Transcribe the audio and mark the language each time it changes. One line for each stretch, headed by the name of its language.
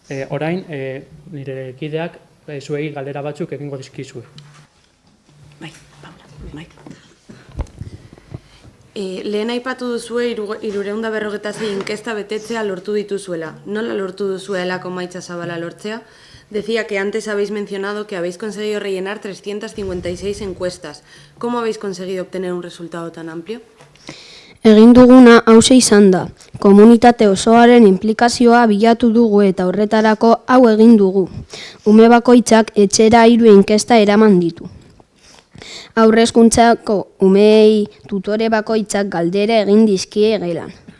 Basque: Orain, nire kideak zuei galdera batzuk egingo dizkizue. Bai, Paula, bai. Lehen aipatu duzue 356 inkesta betetzea lortu dituzuela. Nola lortu duzuelako emaitza zabala lortzea?
Spanish: Decía que antes habéis mencionado que habéis conseguido rellenar 356 encuestas. ¿Cómo habéis conseguido obtener un resultado tan amplio?
Basque: Egin duguna hauxe izan da. Komunitate osoaren inplikazioa bilatu dugu eta horretarako hau egin dugu. Ume bakoitzak etxera 3 inkesta eraman ditu. Aurre hezkuntzako umeei tutore bakoitzak galdera egin dizkie gelan.